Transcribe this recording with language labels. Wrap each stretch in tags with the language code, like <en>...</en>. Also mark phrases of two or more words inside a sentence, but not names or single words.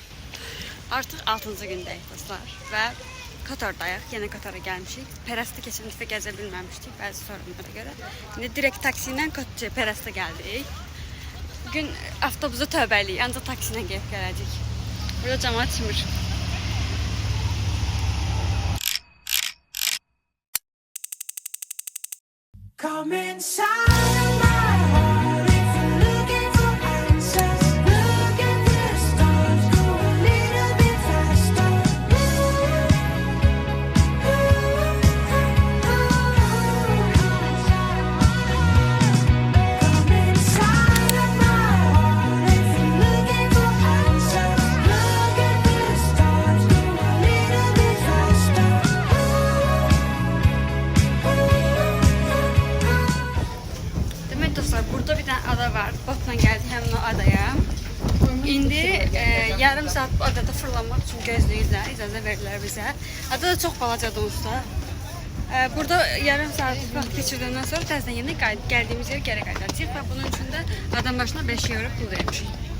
<az>Artıq 6-cı gündəyik dostlar və Katardayıq. Yenə Katara gəlmişik. Pərəstə keçən dəfə gəzə bilməmişdik bəzi sorunlara görə. İndi direkt taksi ilə Pərəstə gəldik. Bugün avtobusa tövbəliyik, ancaq taksi ilə gəlib gələcək. Burada cəmaət çimir.</az> <en>Come inside of my heart if you're looking for answers. Look at the stars, go a little bit faster. Come inside of my heart if you're looking for answers. Look at the stars, go a little bit faster.</en> <az>Demək dostlar, burada bir dənə ada var. Botla gəldik həmin o adaya. İndi yarım saat bu adada fırlanmaq üçün gözləyirlər, icazə verirlər bizə. Ada da çox balacadır onsuz da. Burada yarım saat vaxt keçirdikdən sonra təzədən yenə gəldiyimiz yerə geri qayıdacağıq və bunun üçün də adam başına 5 euro pul vermişik.</az>